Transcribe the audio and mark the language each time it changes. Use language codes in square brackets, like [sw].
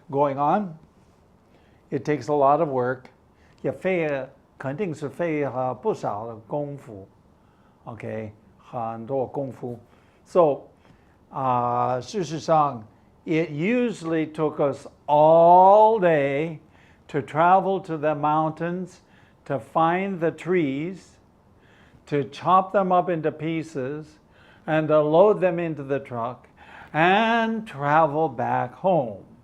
[en] Going on, it takes a lot of work. [zh] 也肯定是费不少的功夫. Okay, 很多功夫. [en] So, [zh] 事实上, [en] it usually took us all day to travel to the mountains, to find the trees, to chop them up into pieces, and to load them into the truck, and travel back home.